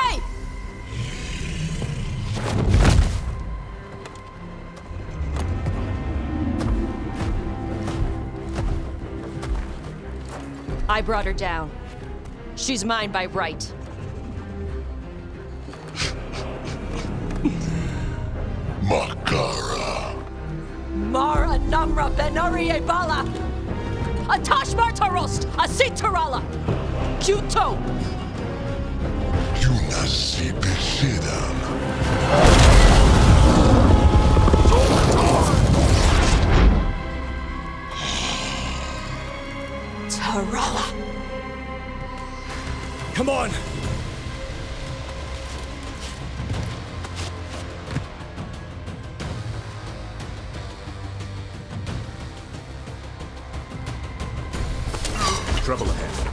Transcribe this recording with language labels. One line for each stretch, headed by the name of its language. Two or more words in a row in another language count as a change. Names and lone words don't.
English: Hey! I brought her down. She's mine by right. Mara Namra Benarie Bala! Atashmar Tarost! Asitarala! Kuto! Junasi Besidan. Tarala! Come on! Trouble ahead.